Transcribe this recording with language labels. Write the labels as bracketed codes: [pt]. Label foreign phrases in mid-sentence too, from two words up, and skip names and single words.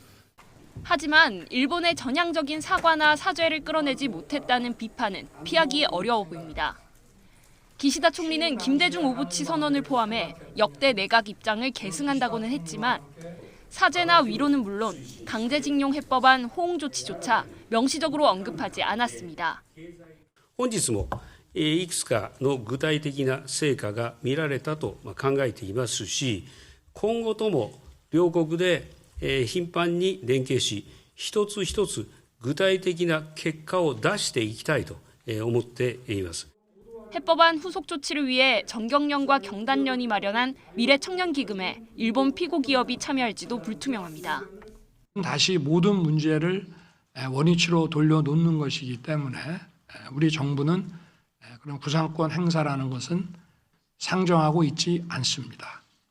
[ko] 하지만 일본의 전향적인 사과나 사죄를 끌어내지 못했다는 비판은 피하기 어려워 보입니다. 기시다 총리는 김대중 오부치 선언을 포함해 역대 내각 입장을 계승한다고는 했지만 사죄나 위로는 물론 강제징용 해법안 호응 조치조차 명시적으로 언급하지 않았습니다. [ja] 本日もいくつかの具体的な成果が見られたと考えていますし、今後とも両国で頻繁に連携し、一つ一つ具体的な結果を出していきたいと思っています。 [ko] 해법안 후속 조치를 위해 정경련과 경단련이 마련한 미래청년기금에 일본 피고 기업이 참여할지도 불투명합니다. 다시 모든 문제를 원위치로 돌려놓는 것이기 때문에 우리 정부는 그런 구상권 행사라는 것은 상정하고 있지 않습니다.